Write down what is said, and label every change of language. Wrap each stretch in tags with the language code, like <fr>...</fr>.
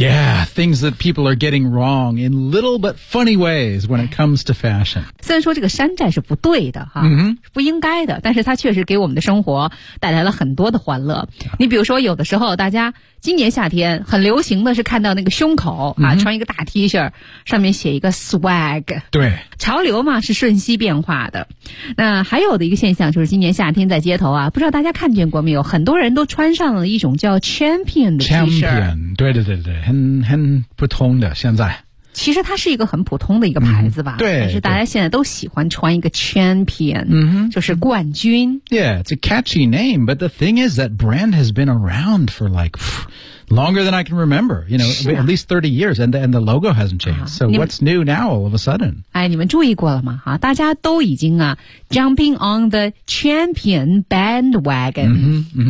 <en>Yeah, things that people are getting wrong in little but funny ways when it comes to fashion.</en> <zh>虽然说这个山寨是不对的、不应该的，但是它确实给我们的生活带来了很多的欢乐。你比如说有的时候大家今年夏天很流行的是看到那个胸口啊、穿一个大 T 恤上面写一个 swag。对。潮流嘛是瞬息变化的。那还有的一个现象就是今年夏天在街头啊，不知道大家看见过没有，很多人都穿上了一种叫 champion 的 T 恤。 champion, 对对对对，很普通的现在。其实它是一个很普通的一个牌子吧。对。但是大家现在都喜欢穿一个 champion, 就是冠军。</zh> <en>Yeah, it's a catchy name, but the thing is that brand has been around for like, longer than I can remember, you know,、at least 30 years, and the logo hasn't changed.、So what's new now all of a sudden?</en> <zh>哎，你们注意过了吗？大家都已经啊</zh> <en>jumping on the champion bandwagon.</en>